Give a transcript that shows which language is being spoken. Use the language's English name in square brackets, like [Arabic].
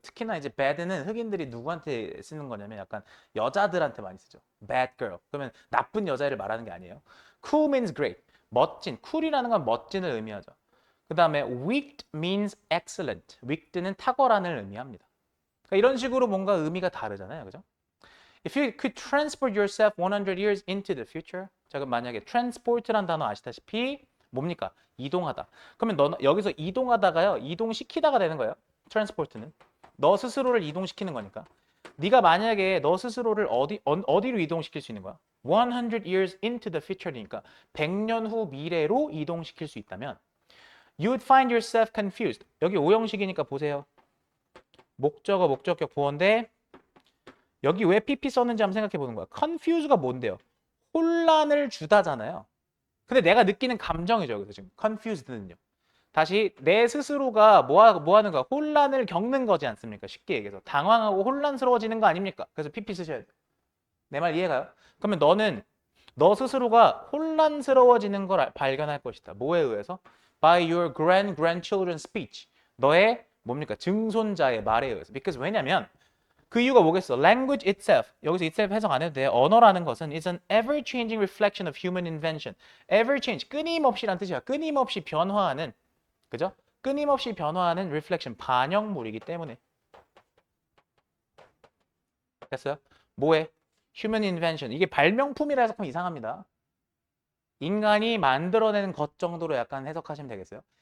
[Korean] 특히나 이제 bad는 흑인들이 누구한테 쓰는 거냐면 약간 여자들한테 많이 쓰죠. [English] bad girl. [Korean] 그러면 나쁜 여자를 말하는 게 아니에요. [English] cool means great. [Korean] 멋진. cool이라는 건 멋진을 의미하죠. 그 다음에 [English] wicked means excellent. [Korean] wicked는 탁월한을 의미합니다. 그러니까 이런 식으로 뭔가 의미가 다르잖아요. 그죠? [English] If you could transport yourself 100 years into the future. [Korean] 자, 그럼 만약에 transport란 단어 아시다시피 뭡니까? 이동하다. 그러면 너 여기서 이동하다가요. 이동시키다가 되는 거예요. transport는. 너 스스로를 이동시키는 거니까. 네가 만약에 너 스스로를 어디로 이동시킬 수 있는 거야? [English] 100 years into the future니까 [Korean] 100년 후 미래로 이동시킬 수 있다면 [English] you would find yourself confused. [Korean] 여기 오형식이니까 보세요. 목적어, 목적격, 보어인데 여기 왜 PP 썼는지 한번 생각해 보는 거야. confuse가 뭔데요? 혼란을 주다잖아요. 근데 내가 느끼는 감정이죠. 그래서 지금 confused는요. 다시 내 스스로가 뭐 하는 거야? 혼란을 겪는 거지 않습니까? 쉽게 얘기해서 당황하고 혼란스러워지는 거 아닙니까? 그래서 PP 쓰셔야 돼요. 내 말 이해가요? 그러면 너는 너 스스로가 혼란스러워지는 걸 발견할 것이다. 뭐에 의해서? [English] By your grandchildren's speech. [Korean] 너의 뭡니까? 증손자의 말에 의해서. [English] Because [Korean] 왜냐면 그 이유가 뭐겠어? [English] Language itself. [Korean] 여기서 itself 해석 안 해도 돼. 언어라는 것은 [English] is an ever-changing reflection of human invention. ever change. [Korean] 끊임없이란 뜻이야. 끊임없이 변화하는. 그죠? 끊임없이 변화하는 reflection. 반영물이기 때문에. 됐어요? 뭐해? [English] human invention. [Korean] 이게 발명품이라 해석하면 이상합니다. 인간이 만들어내는 것 정도로 약간 해석하시면 되겠어요.